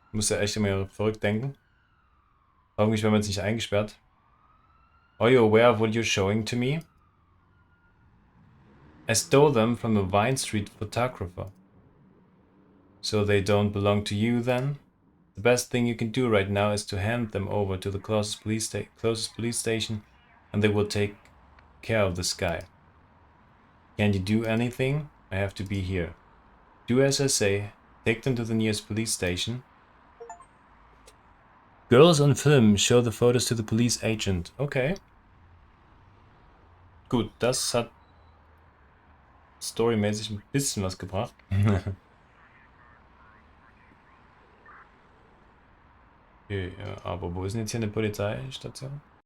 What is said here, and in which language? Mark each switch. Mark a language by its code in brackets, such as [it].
[de] Muss ja echt immer verrückt denken. Irgendwie werden wir jetzt nicht eingesperrt. [en] Are you aware of what you're showing to me? I stole them from a Vine Street photographer. So they don't belong to you then? The best thing you can do right now is to hand them over to the closest police station and they will take care of this guy. Can you do anything? I have to be here. Do as I say. Take them to the nearest police station. Girls on film show the photos to the police agent. Okay. [de] Gut, das hat storymäßig ein bisschen was gebracht. Okay, ja, aber wo ist denn jetzt hier eine Polizeistation?